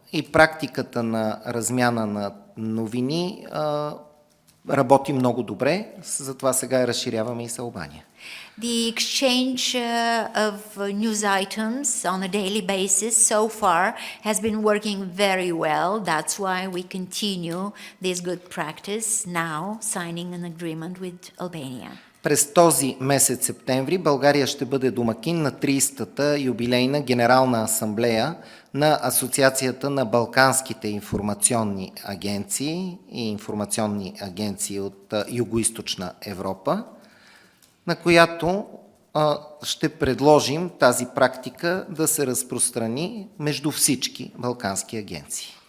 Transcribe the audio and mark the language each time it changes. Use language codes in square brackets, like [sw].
[bg] И практиката на размяна на новини работи много добре, затова сега разширяваме и с Албания. [en] The exchange of news items on a daily basis so far has been working very well. That's why we continue this good practice now, signing an agreement with Albania. [bg] През този месец септември България ще бъде домакин на 30-та юбилейна Генерална асамблея на Асоциацията на Балканските информационни агенции и информационни агенции от Югоизточна Европа, на която ще предложим тази практика да се разпространи между всички балкански агенции.